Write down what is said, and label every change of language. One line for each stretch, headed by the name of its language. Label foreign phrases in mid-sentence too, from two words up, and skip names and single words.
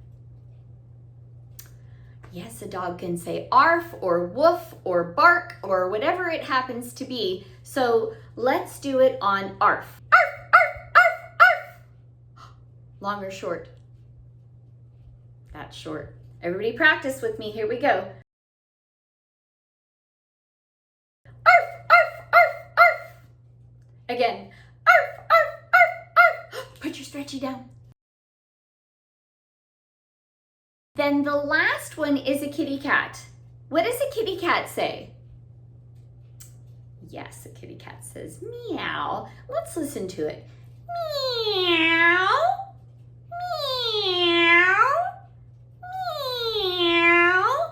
English: Yes, a dog can say arf or woof or bark or whatever it happens to be. So let's do it on arf. Arf, arf, arf, arf. Long or short? That's short. Everybody practice with me. Here we go. Arf, arf, arf, arf. Again. Arf, arf, arf, arf. Put your stretchy down. Then the last one is a kitty cat. What does a kitty cat say? Yes, a kitty cat says meow. Let's listen to it. Meow, meow, meow.